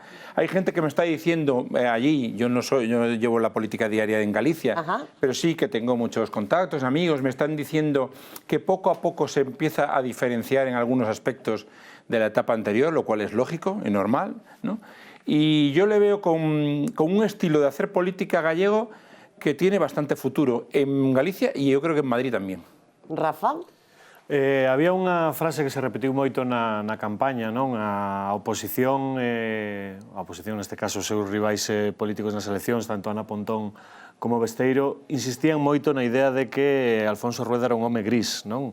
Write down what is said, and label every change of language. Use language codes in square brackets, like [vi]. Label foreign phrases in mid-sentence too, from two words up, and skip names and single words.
[es] Hay gente que me está diciendo allí, yo no llevo la política diaria en Galicia, pero sí que tengo muchos contactos, amigos, me están diciendo que poco a poco se empieza a diferenciar en algunos aspectos de la etapa anterior, lo cual es lógico y normal, ¿no? Y yo le veo con un estilo de hacer política gallego que tiene bastante futuro en Galicia y yo creo que en Madrid también. Rafa? [gl] Había unha frase que se repetiu moito na campaña, non? A oposición neste caso os seus rivais políticos nas eleccións, tanto Ana Pontón como Besteiro, insistían moito na idea de que Alfonso Rueda era un home gris, non?